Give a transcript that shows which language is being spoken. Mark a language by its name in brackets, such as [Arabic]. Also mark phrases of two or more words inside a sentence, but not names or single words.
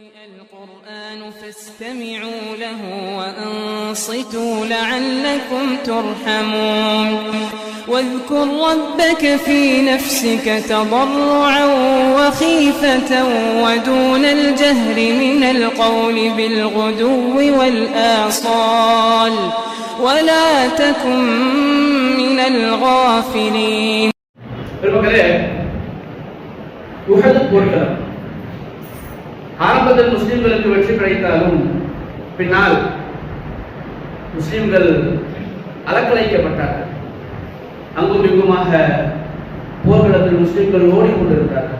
[Arabic] القرآن فاستمعوا له وأنصتوا لعلكم ترحمون واذكر ربك في نفسك تضرعا وخيفة ودون الجهر من القول بالغدو والآصال ولا تكن من الغافلين. [Tamil] ஆரம்பத்தில் முஸ்லிம்களுக்கு வெற்றி கிடைத்தாலும் பின்னால் முஸ்லிம்கள் அலக்கழிக்கப்பட்டார்கள். அங்கும் இங்குமாக போர்க்களத்தில் முஸ்லிம்கள் ஓடிக்கொண்டிருந்தார்கள்.